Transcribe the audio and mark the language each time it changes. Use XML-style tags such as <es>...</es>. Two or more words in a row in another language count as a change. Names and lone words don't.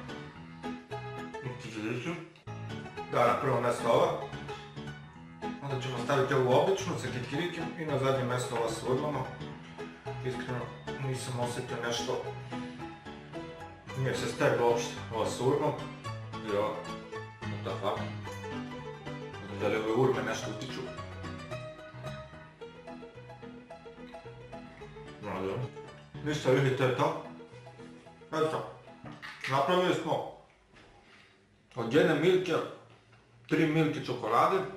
<bs>Da, na prvo mjesto ova. Onda ćemo staviti ovu običnu sa kikirikim i na zadnje mjesto ova s urmama. Iskreno nisam osjetio nešto, nije se steglo uopšte ova s urmom i ova,</bs> <en>what the fuck.</en> <bs>Ne znam da li ove urme nešto utiču. Ništa, vidite to. Eto, napravili smo od jedne milke 3 milke čokolade.</bs>